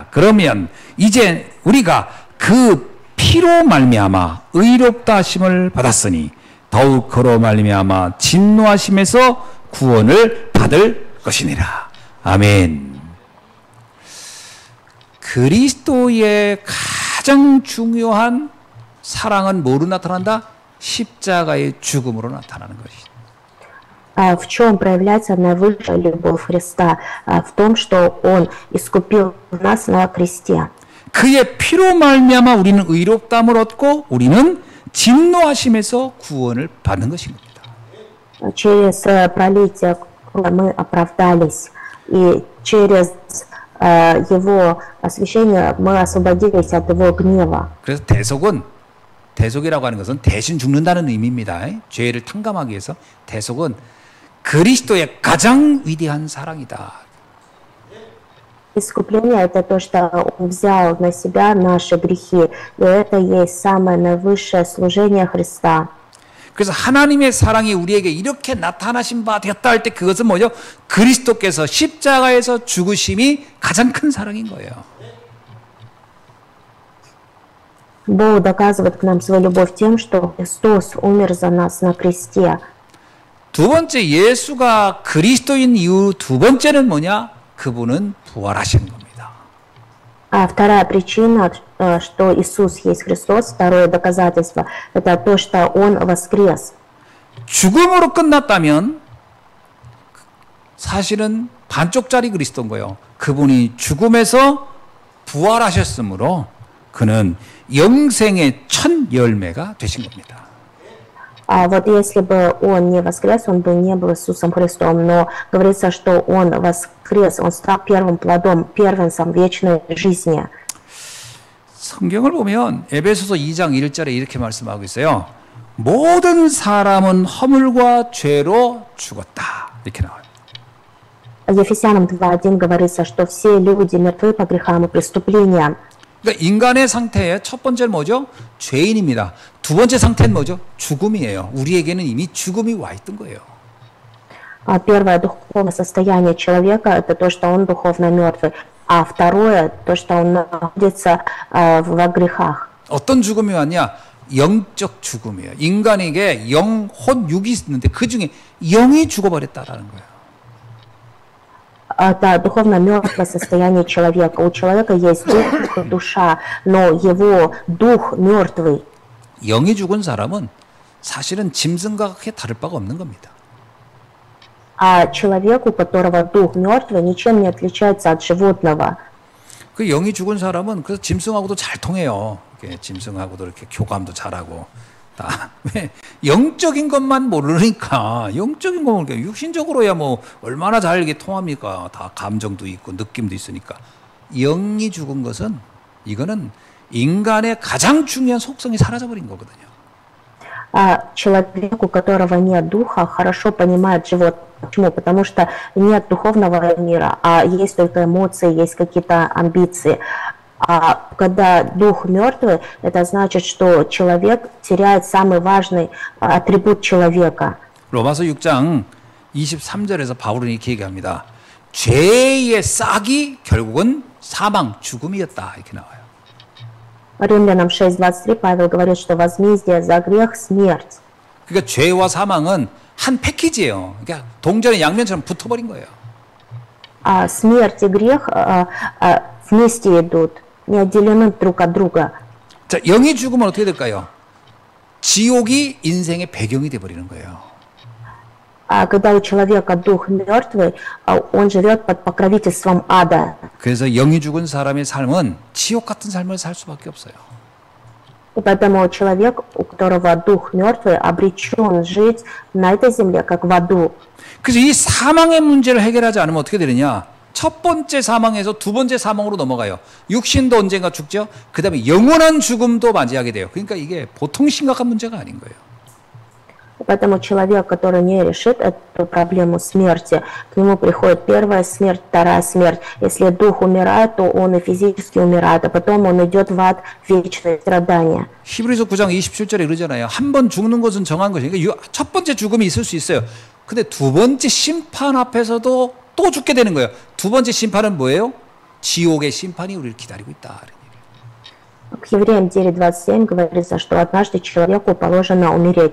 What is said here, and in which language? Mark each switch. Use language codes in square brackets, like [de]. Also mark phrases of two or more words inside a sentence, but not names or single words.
[ko] 그러면 이제 우리가 그 피로 말미암아 의롭다 하심을 받았으니 더욱 그로 말미암아 진노하심에서 구원을 받을 것이니라. 아멘. 그리스도의 가장 중요한 사랑은 뭐로 나타난다? 십자가의 죽음으로 나타나는 것이다. [ru] В чем проявляется наивысшая любовь Христа? В том, что Он искупил нас на кресте. [ko] 그의 피로 말미암아 우리는 의롭다함을 얻고 우리는 진노하심에서 구원을 받는 것인 겁니다. [ru] Через пролитие мы оправдались, и через Его освящение мы освободились от Его гнева. [ko] 그래서 대속이라고 하는 것은 대신 죽는다는 의미입니다. 죄를 탕감하기 위해서 대속은 그리스도의 가장 위대한 사랑이다. [ru] Искупление – это то, что Он взял на себя наши грехи, и это есть самое наивысшее служение Христа. [ko] 그래서 하나님의 사랑이 우리에게 이렇게 나타나신 바 되었다 할 때 그것은 뭐죠? 그리스도께서 십자가에서 죽으심이 가장 큰 사랑인 거예요. [ru] Бог доказывает к нам свою любовь тем, что Христос умер за нас на кресте. [ko] 두 번째, 예수가 그리스도인 이유 두 번째는 뭐냐? 그분은 부활하신 겁니다. [ru] А вторая причина, что Иисус есть Христос, второе доказательство, это то, что Он воскрес. [ko] 죽음으로 끝났다면 사실은 반쪽짜리 그리스도인 거예요. 그분이 죽음에서 부활하셨으므로 그는 영생의 첫 열매가 되신 겁니다. [ru] Вот если бы он не воскрес, он бы не был Иисусом Христом, но говорится, что он воскрес, он стал первым плодом, первенцем вечной жизни. [ko] 성경을 보면 에베소서 2장 1절에 이렇게 말씀하고 있어요. 모든 사람은 허물과 죄로 죽었다. 이렇게 나와요. [ru] Ефесянам 2:1 говорится, что все люди мертвы по грехам и преступлениям. [ko] 그러니까 인간의 상태의 첫 번째는 뭐죠? 죄인입니다. 두 번째 상태는 뭐죠? 죽음이에요. 우리에게는 이미 죽음이 와 있던 거예요. [ru] Первое духовное состояние человека – это то, что он духовно мертвый, а второе – то, что он находится во грехах. [ko] 어떤 죽음이 왔냐? 영적 죽음이에요. 인간에게 영, 혼, 육이 있는데 그 중에 영이 죽어버렸다라는 거예요. [ru] Это духовно мертвое состояние человека. У человека есть дух, душа, но его дух мертвый. [ko] 영이 죽은 사람은 사실은 짐승과 크게 다를 바가 없는 겁니다. [ru] А человек, у которого дух мертвый, ничем не отличается от животного. [ko] 그 영이 죽은 사람은 그래서 짐승하고도 잘 통해요. 이렇게 짐승하고도 이렇게 교감도 잘하고 다. 왜 영적인 것만 모르니까 영적인 거 모르니까 육신적으로야 뭐 얼마나 잘 이게 통합니까? 다 감정도 있고 느낌도 있으니까. 영이 죽은 것은 이거는 인간의 가장 중요한 속성이 사라져버린 거거든요. [ru] Человек, у которого нет духа, хорошо понимает животное. Почему? Потому что нет духовного мира, а есть только эмоции, есть какие-то амбиции. А когда дух мертвый, это значит, что человек теряет самый важный атрибут человека. [ko] 로마서 6장 23절에서 바울은 이렇게 얘기합니다. 죄의 싹이 결국은 사망, 죽음이었다. 이렇게 나와요. [ru] Римлянам 6:23 Павел говорит, что возмездие за грех – смерть. [ko] 그러니까 죄와 사망은 한 패키지예요. 그러니까 동전의 양면처럼 붙어버린 거예요. [ru] Смерть и грех вместе идут, не отделены друг от друга. [ko] 자, 영이 죽으면 어떻게 될까요? 지옥이 인생의 배경이 돼버리는 거예요. [ru] Когда у человека дух мертвый, он живет под покровительством ада. [ko] 그래서 영이 죽은 사람의 삶은 지옥 같은 삶을 살 수밖에 없어요. [ru] И поэтому человек, у которого дух мертвый, обречен жить на этой земле, как в аду. [ko] 그래서 이 사망의 문제를 해결하지 않으면 어떻게 되느냐? 첫 번째 사망에서 두 번째 사망으로 넘어가요. 육신도 언젠가 죽죠. 그 다음에 영원한 죽음도 맞이하게 돼요. 그러니까 이게 보통 심각한 문제가 아닌 거예요. [ru] Поэтому человек, который не решит эту проблему смерти, к нему приходит первая смерть, вторая смерть. Если дух умирает, то он и физически умирает, а потом он идет в ад, в вечные страдания. [ko] 히브리서 9장 27절에 그러잖아요. 한 번 죽는 것은 정한 것이니까 그러니까 첫 번째 죽음이 있을 수 있어요. 근데 두 번째 심판 앞에서도 또 죽게 되는 거예요. 두 번째 심판은 뭐예요? 지옥의 심판이 우리를 기다리고 있다. [ru] К Евреям 9:27 говорится, что однажды человеку положено умереть.